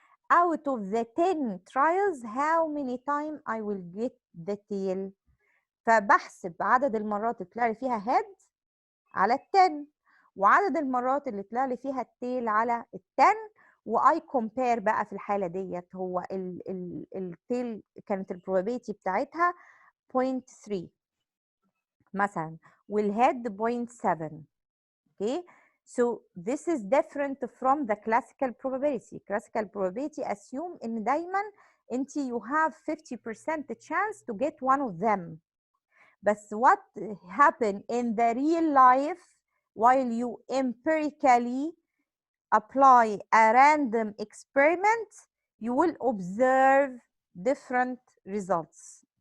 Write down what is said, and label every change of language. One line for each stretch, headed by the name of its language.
English: Out of the 10 trials how many time I will get the tail.
Arabic: فبحسب عدد المرات اللي طلع لي فيها head على ال 10 وعدد المرات اللي طلع لي فيها التيل على ال 10 واي كومبير بقى في الحاله ديت هو التيل كانت البروبابيلتي بتاعتها 0.3 مثلا والهيد 0.7.
English: okay so this is different from the classical probability. Classical probability assume
Arabic: ان دايما انت
English: you have 50% chance to get one of them. But what happen in the real life while you empirically apply a random experiment, you will observe different results.